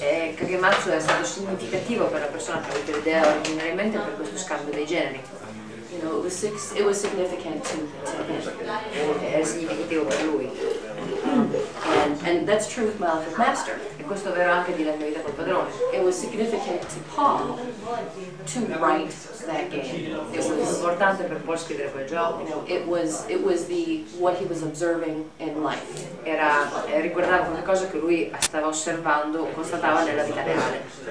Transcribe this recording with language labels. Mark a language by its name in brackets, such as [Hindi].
[Italian] E Kagematsu è stato significativo per la persona che ha avuto l'idea originariamente per questo scambio dei generi. [English] You know, it was significant to him. [Italian] È significativo per lui. [English] And that's true with Malefic Master. [Italian] E questo è vero anche di La mia vita col padrone. [English] It was significant to Paul to write that game. [Italian] È stato importante per Paul scrivere quel gioco. [English] You know, it was what he was observing in life. [Italian] Riguardava qualcosa che lui stava osservando, constatava nella vita reale.